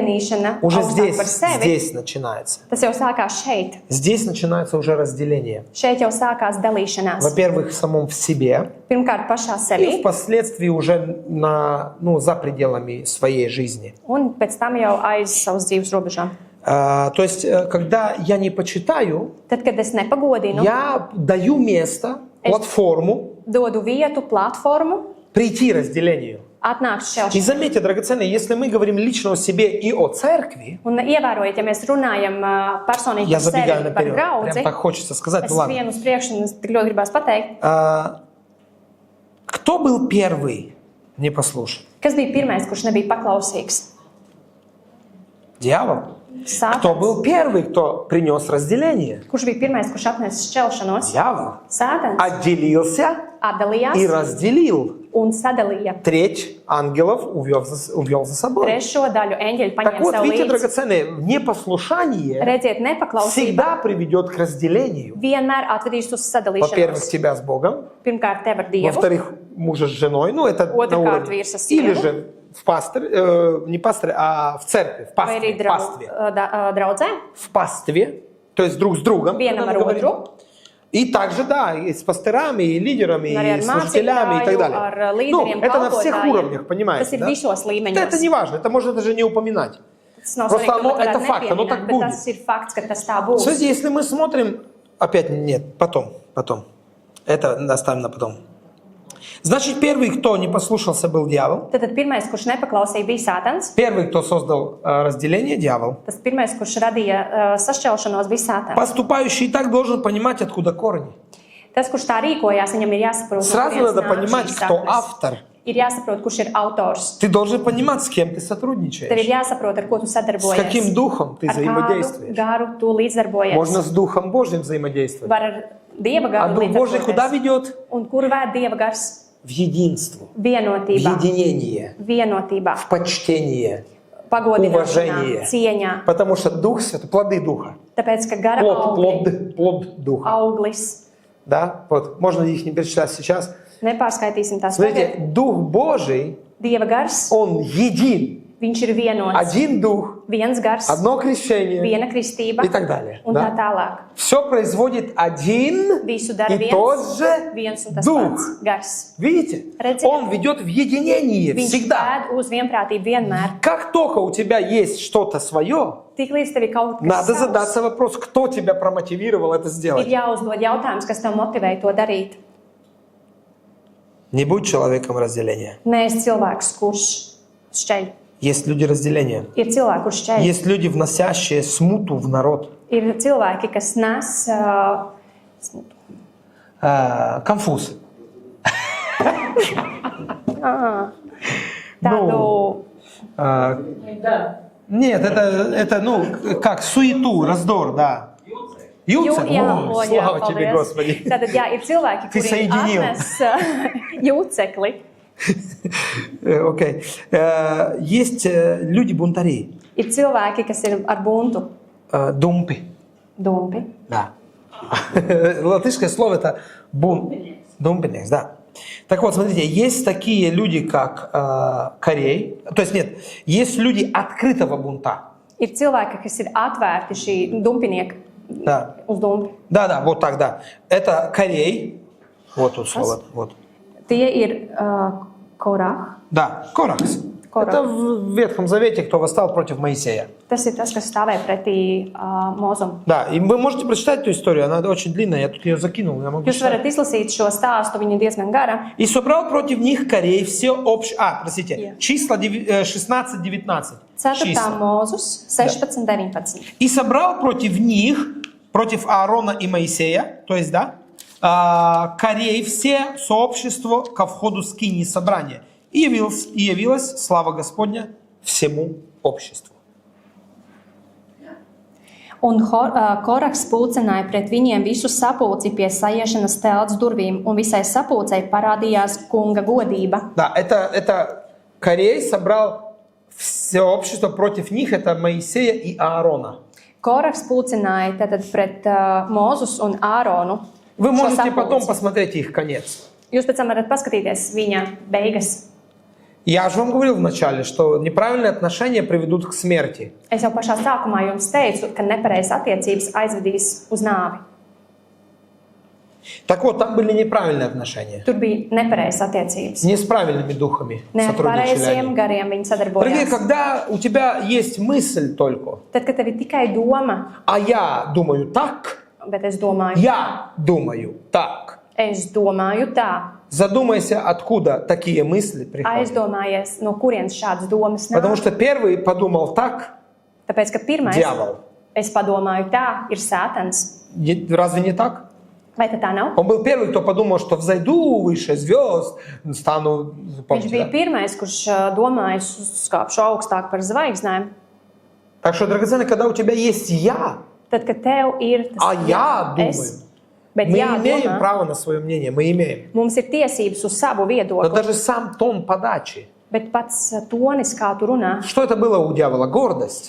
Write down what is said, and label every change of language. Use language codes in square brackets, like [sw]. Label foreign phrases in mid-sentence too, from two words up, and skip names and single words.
[lv] necienīšana, [ru] уже [lv] augstāk par sevi. [ru] здесь начинается. [lv] Tas jau sākās šeit. [ru] Здесь начинается уже разделение. [lv] Šeit jau sākās dalīšanās. [ru] Во-первых, в самом в себе, [lv] Pirmkārt, pašā [ru] и [lv] sevī, [ru] впоследствии уже за пределами своей жизни. [lv] un pēc tam jau aiz savas dzīves robežām. [ru] То есть, когда я не почитаю, [lv] Tad, kad es nepagodinu, [ru] я даю место, платформу [lv] dodu vietu, platformu, [ru] прийти разделению. [lv] atnākt [ru] И [lv] šķelšanai. [ru] заметьте, драгоценные, если мы говорим лично о себе и о церкви, [lv] Un ievērojiet, ja mēs runājam personīgi [ru] я [lv] par [ru] забегаю [lv] sevi, par [ru] наперед, прям [lv] draudzi, [ru] так хочется сказать, [lv] es [ru] ну ладно. [lv] vienu uz priekšu un es tik ļoti gribētu pateikt, [ru] Кто был первый непослушен? [lv] kas bija pirmais, kurš nebija paklausīgs. [ru] Дьявол. Кто [lv] Sātans. [ru] был первый, кто принес разделение? [lv] Kurš bija pirmais, kurš atnesa šķelšanos? [ru] Дьявол. [lv] Sātans [ru] Отделился и [lv] atdalījās [ru] разделил. [lv] un sadalīja [ru] Треть ангелов увел за собой. [lv] trešo daļu eņģeļu [ru] Так [lv] paņēma [ru] вот, [lv] sev [ru] видите, [lv] līdzi. [ru] драгоценные, непослушание [lv] Redziet, nepaklausība [ru] всегда приведет к разделению. [lv] vienmēr atvedīs uz [ru] Во-первых, [lv] sadalīšanos. [ru] тебя с Богом. [lv] Pirmkārt, tev ar Dievu, [ru] Во-вторых, мужа с женой. Ну, это Вот на и уровне. как вирса с Или севом. же в пасторе, не пасторе, а в церкви, в [lv] vai arī [ru] пастве. [lv] draudzē, [ru] В пастве, то есть друг с другом. [lv] vienam [ru] когда [lv] ar [ru] мы говорим. [lv] otru, [ru] И также, да, и с пасторами, и лидерами, [lv] un arī [ru] и [lv] ar [ru] служителями и так [lv] mācītāju, [ru] далее. [lv] ar [ru] Ну, [lv] līderiem, [ru] это на всех [lv] kalpotājiem. [ru] уровнях, понимаете, [lv] Tas ir [ru] да? [lv] visos [ru] Это [lv] līmeņos. [ru] не важно, это можно даже не упоминать. [lv] Tas nav [ru] Просто [lv] svarīgi, ka [ru] оно- [lv] tu varētu [ru] это факт, оно так [lv] nepieminēt, bet [ru] будет. [lv] tas ir fakts, ka tas tā būs. [ru] Смотрите, если мы смотрим, опять нет, потом. Это оставим на потом. Значит, первый, кто не послушался, был дьявол. [lv] Tad pirmais, kurš nepaklausīja, bija Sātans. [ru] Первый, кто создал разделение, дьявол. [lv] Tas pirmais, kurš radīja sašķelšanos, bija Sātans. [ru] Поступающий и так должен понимать, откуда корни. [lv] Tas, kurš tā rīkojās, viņam ir jāsaprot, no [ru] Сразу [lv] kurienes [ru] надо [lv] nāk [ru] понимать, [lv] šīs [ru] кто [lv] saknes. [ru] автор. [lv] Ir jāsaprot, kurš ir autors. [ru] Ты должен понимать, с кем ты [lv] Tev ir [ru] сотрудничаешь. [lv] jāsaprot, ar ko tu [ru] С [lv] sadarbojies. [ru] каким духом ты [lv] Ar kādu [ru] взаимодействуешь. [lv] garu tu līdzdarbojies. [ru] Можно с Духом Божьим взаимодействовать. [lv] Var ar Dieva [ru] А [lv] garu [ru] Дух Божий куда [lv] līdzdarboties. [ru] ведет? [lv] Un kur vēd Dieva gars? [ru] В единство, в [lv] Vienotībā, [ru] единение, [lv] vienotībā, [ru] в почтение, [lv] pagodināšanā, [ru] уважение. [lv] cieņā. [ru] Потому что Дух Святой, плоды Духа, [lv] Tāpēc, ka gara augļi, [ru] плод Духа. [lv] auglis, [ru] Да, вот, можно их не перечислять сейчас. [lv] nepārskaitīsim tās tagad. [ru] Смотрите, Дух Божий, [lv] Dieva gars, [ru] Он един. [lv] viņš ir vienots. [ru] Один Дух, [lv] Viens gars, [ru] одно крещение [lv] viena kristība [ru] и так далее. [lv] un tā tālāk. [ru] Все производит один [lv] Visu dara [ru] и тот же [lv] viens un tas [ru] Дух. [lv] pats gars. [ru] Видите? [lv] Redziet? [ru] Он ведет в единение [lv] Viņš [ru] всегда. [lv] vēd uz vienprātību vienmēr. [ru] Как только у тебя есть что-то свое, [lv] Tik līdz tev ir kaut kas [ru] надо [lv] savs, [ru] задаться вопрос, кто тебя промотивировал это [lv] ir [ru] сделать. [lv] jāuzdod jautājums, kas tev motivēja to darīt. [ru] Не будь человеком разделения. [lv] Neesi cilvēks, kurš šķeļ. [ru] Есть люди разделения. [lv] Ir cilvēki, kurš šķeļ. [ru] Есть люди, вносящие смуту в народ. [lv] Ir cilvēki, kas nes smutku. [ru] Конфуз. [lv] Tādu [ru] Нет, это, ну, как суету, раздор, да. Юцек? О, слава тебе, [lv] paldies. [ru] Господи. [lv] Tātad, jā, ir cilvēki, [ru] Ты [lv] kuri [ru] соединил. [lv] atnes jūcekli. [ru] Окей. Есть люди-бунтари. [lv] Ir cilvēki, kas ir ar buntu [ru] Думпи. [lv] dumpi. [ru] Да. Латышское слово это думпинекс, да. Так вот, смотрите, есть такие люди, как Корей. То есть нет, есть люди открытого бунта. [lv] Ir cilvēki, kas ir atvērti šī dumpinieka [ru] Да. [lv] uz dumpi. [ru] Да, вот так, да. Это Корей. Вот тут слово. Вот. [lv] Tie ir korah. [ru] Да, Коракс. Корах. Это в Ветхом Завете, кто восстал против Моисея. [lv] Tas ir tas, kas stāvēja pretī Mozum. [ru] Да, и вы можете прочитать эту историю, она очень длинная, я тут ее закинул. Я могу [lv] Jūs [ru] читать. [lv] varat izlasīt šo stāstu, viņa ir diezgan gara. [ru] И собрал против них Корей все общее... простите, [en] Yeah. [ru] числа 16-19. [lv] 4. Mūzus 16-19. [ru] И собрал против них, против Аарона и Моисея, то есть, да, Корей все сообщество ко входу скинии собрания. И явилась слава Господня всему обществу. [lv] Un Koraks pulcināja pret viņiem visu sapulci pie sajiešanas telts durvīm, un visai sapulcei parādījās kunga godība. [ru] Да, это Корей собрал все общество против них, это Моисея и Аарона. [lv] Koraks pulcināja tātad pret Mozus un Āronu. [ru] Вы [lv] šo [ru] можете потом [lv] sapulci. [ru] посмотреть их конец. [lv] Jūs pēc tam varat paskatīties viņa beigas. [ru] Я же вам говорил вначале, что неправильные отношения приведут к смерти. [lv] Es jau pašā sākumā jums teicu, ka nepareizas attiecības aizvedīs uz nāvi. [ru] Так вот, там были неправильные отношения. [lv] Tur bija nepareizas attiecības. [ru] Не с правильными духами [lv] Ne ar [ru] сотрудничали [lv] pareiziem [ru] они. [lv] gariem viņi [ru] Дорогие, [lv] sadarbojās. [ru] когда у тебя есть мысль только, [lv] Tad, kad tev ir tikai doma, [ru] а я думаю так, [lv] bet es domāju, [ru] я думаю так, [lv] es domāju tā, [ru] задумайся, откуда такие мысли приходят. [lv] aizdomājies, no kurienes šādas domas [ru] Потому [lv] nāk. [ru] что первый подумал так, [lv] Tāpēc, ka pirmais, [ru] дьявол. [lv] es padomāju tā, ir sātans. [ru] Разве не так? [lv] Vai tā nav? [ru] Он был первый, кто подумал, что взойду выше звезд, стану... [lv] Viņš [ru] Помните, [lv] bija [ru] да? [lv] pirmais, kurš domāja, es uzkāpšu augstāk par zvaigznēm. [ru] Так что, драгоценный, когда у тебя есть «я», [lv] Tad, kad tev ir tas [ru] а я думаю, [lv] es, bet [ru] мы [lv] jā, [ru] имеем [lv] domā, [ru] право на свое мнение, мы имеем. [lv] mums ir tiesības uz savu [ru] Но [lv] viedokli, [ru] даже сам тон подачи. [lv] bet pats tonis, kā tu runā, [ru] Что это было у дьявола? Гордость.